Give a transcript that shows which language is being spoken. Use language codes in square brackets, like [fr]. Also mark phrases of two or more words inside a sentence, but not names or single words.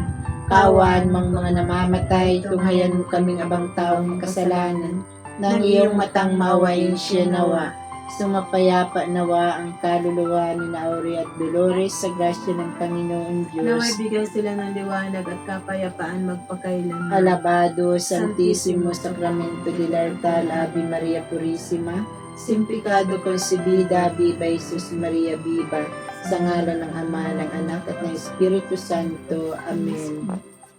[tl] Kaawaan mong mga namamatay, tunghayan mo kaming abang taong makasalanan. Nang iyong matang mawain siya nawa. Sumapayapa nawa ang kaluluwa ni Aurea at Dolores sa grasya ng Panginoong Diyos. Naway bigyan sila ng liwanag at kapayapaan magpakailan. [es] Alabado, Santissimo Sacramento del Altar, Ave Maria Purissima, Simplicado Concebida, Viva Jesus Maria Viva, [tl] sa ngalan ng Ama, ng Anak, at ng Espiritu Santo. Amen.